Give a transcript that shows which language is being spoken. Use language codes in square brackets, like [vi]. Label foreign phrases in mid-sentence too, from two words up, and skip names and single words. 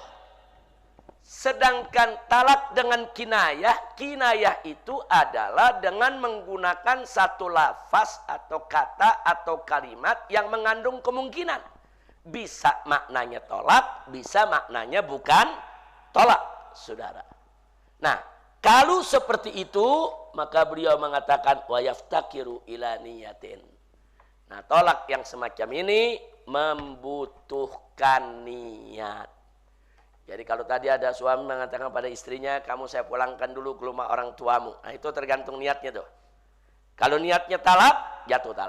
[id] Sedangkan talak dengan kinayah itu adalah dengan menggunakan satu lafaz atau kata atau kalimat yang mengandung kemungkinan. Bisa maknanya tolak, bisa maknanya bukan tolak, saudara. Nah, kalau seperti itu, maka beliau mengatakan [ar] ويفتقر إلى نية. [id] Nah, tolak yang semacam ini membutuhkan niat. Jadi kalau tadi ada suami mengatakan pada istrinya, kamu saya pulangkan dulu ke rumah orang tuamu. Nah, itu tergantung niatnya tuh. Kalau niatnya talak, jatuh talak.